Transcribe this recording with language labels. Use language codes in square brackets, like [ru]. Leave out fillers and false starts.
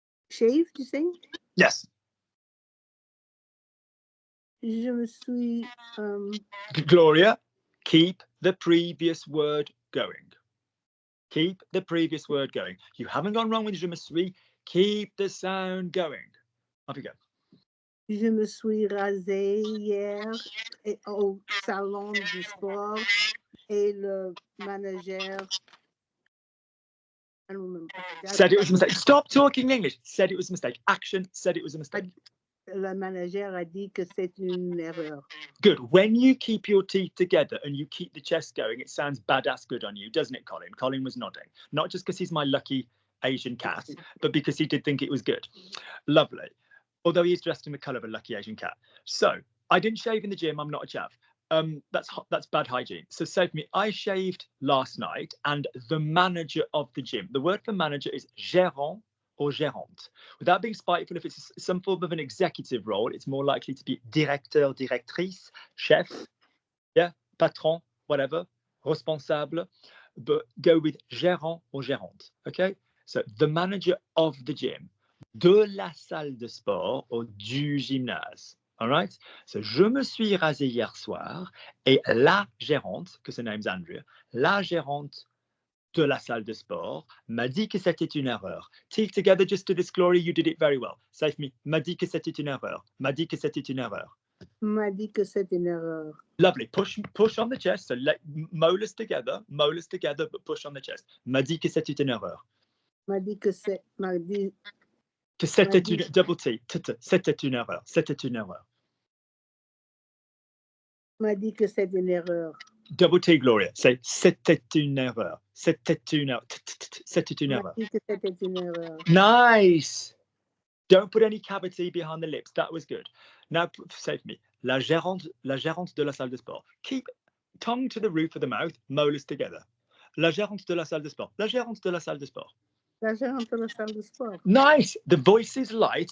[en] Shave, you say? Yes. [fr] Je me suis. [en] Gloria, keep the previous word going. Keep the previous word going. You haven't gone wrong with [fr] je me suis. [en] Keep the sound going. Off you go. [fr] Je me suis rasé hier au salon du sport et le manager. [en] I don't remember. Said it was a mistake. Stop talking English. Said it was a mistake. Action. Said it was a mistake. [fr] Le manager a dit que c'est une erreur. [en] Good. When you keep your teeth together and you keep the chest going, it sounds badass good on you, doesn't it, Colin? Colin was nodding. Not just because he's my lucky Asian cat, but because he did think it was good. Lovely. Although he is dressed in the colour of a lucky Asian cat. So I didn't shave in the gym. I'm not a chav. That's bad hygiene. So say for me, I shaved last night, and the manager of the gym. The word for manager is gérant or gérante. Without being spiteful, if it's some form of an executive role, it's more likely to be directeur, directrice, chef, yeah, patron, whatever, responsable. But go with gérant or gérante. Okay. So the manager of the gym, [fr] de la salle de sport [en] or [fr] du gymnase. [en] All right. [fr] So, je me suis rasé hier soir et la gérante, [en] because her name's Andrea, [fr] la gérante de la salle de sport m'a dit que c'était une erreur. [en] Teeth together just to this, Glory, you did it very well. Say for me, [fr] m'a dit que c'était une erreur. [en] M'a dit que c'était une erreur. [fr] M'a dit que c'est une erreur. [en] Lovely. Push on the chest. So let molars together, but push on the chest. [fr] M'a dit que c'était une erreur. M'a dit que c'est. M'a dit. Que c'était une double T. C'était une erreur. C'était une erreur. M'a dit que c'est une erreur. [en] Double T, Gloria. Say [fr] c'était une erreur. C'était une erreur. [en] C'était une erreur. [fr] M'a dit que c'était une erreur. [en] Nice. Don't put any cavity behind the lips. That was good. Now say for me, [fr] la gérante de la salle de sport. [en] Keep tongue to the roof of the mouth, molars together. [fr] La gérante de la salle de sport. La gérante de la salle de sport. La gérante de la salle de sport. [en] Nice. The voice is light.